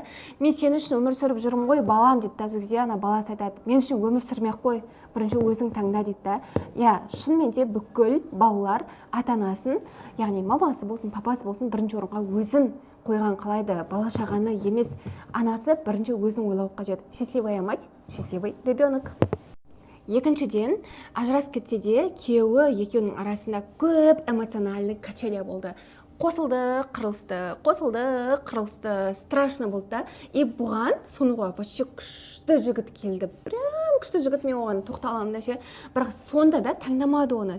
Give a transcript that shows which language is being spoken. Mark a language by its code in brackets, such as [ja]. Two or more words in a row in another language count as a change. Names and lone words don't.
[kk] Мен сен үшін өмір сүріп жүрмін ғой, балам дейді. [ru] Даже где [kk] баласы айтады, мен үшін өмір сүрмек қой, бірінші өзің таңда дейді да. Шынымен де бүкіл балалар ата-анасын, яғни мамасы болсын, папасы болсын, бірінші орынға өзін қойған қалайды, бала шағаны емес, анасы бірінші өзін ойлау қажет. [ru] Счастливая мать, счастливый ребенок. [kk] Екіншіден, ажырасып кетсе де күйеуі екеуінің арасында көп [ru] эмоциональный качеля [kk] болды. Қосылды, қырылысты, страшно болды да. И бұған сонуға вообще күшті жігіт келді. Прям күшті жігіт, мен оған тоқталамын да ше. Бірақ сонда да таңдамады оны.